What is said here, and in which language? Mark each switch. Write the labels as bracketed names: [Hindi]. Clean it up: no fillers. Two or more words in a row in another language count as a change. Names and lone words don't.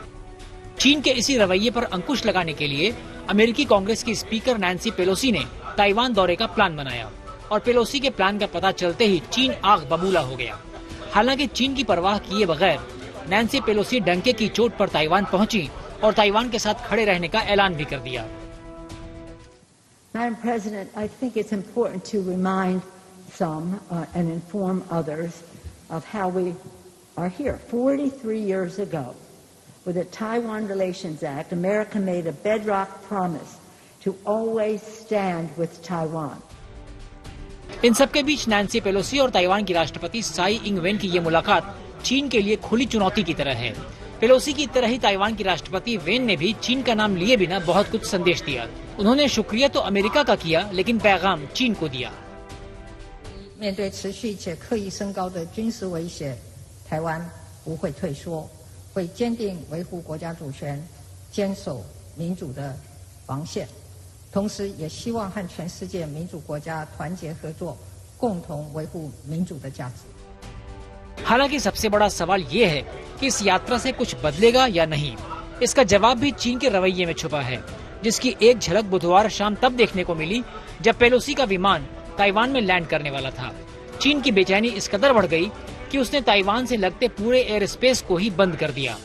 [Hindi] चीन के इसी रवैये पर अंकुश लगाने के लिए अमेरिकी कांग्रेस की स्पीकर नैन्सी पेलोसी ने ताइवान दौरे का प्लान बनाया और पेलोसी के प्लान का पता चलते ही चीन आग बबूला हो गया। हालांकि चीन की परवाह किए बगैर नैन्सी पेलोसी डंके की चोट पर ताइवान पहुंची और ताइवान के साथ खड़े रहने का ऐलान भी कर दिया। [English] Madam President, I think it's important to remind some and inform others of how we are here. 43 years ago, with the Taiwan Relations Act, America made a bedrock promise to always stand with Taiwan. [Hindi] इन सबके बीच नैन्सी पेलोसी और ताइवान की राष्ट्रपति साई इंग वेन की ये मुलाकात चीन के लिए खुली चुनौती की तरह है। पेलोसी की तरह ही ताइवान की राष्ट्रपति वेन ने भी चीन का नाम लिए बिना बहुत कुछ संदेश दिया। उन्होंने शुक्रिया तो अमेरिका का किया, लेकिन पैगाम चीन को दिया। [Chinese] 面对持续且刻意升高的军事威胁，台湾不会退缩，会坚定维护国家主权，坚守民主的防线。同时，也希望和全世界民主国家团结合作，共同维护民主的价值。 [Hindi] हालांकि सबसे बड़ा सवाल ये है कि इस यात्रा से कुछ बदलेगा या नहीं। इसका जवाब भी चीन के रवैये में छुपा है, जिसकी एक झलक बुधवार शाम तब देखने को मिली जब पेलोसी का विमान ताइवान में लैंड करने वाला था। चीन की बेचैनी इस कदर बढ़ गई कि उसने ताइवान से लगते पूरे [English] air space [Hindi] को ही बंद कर दिया।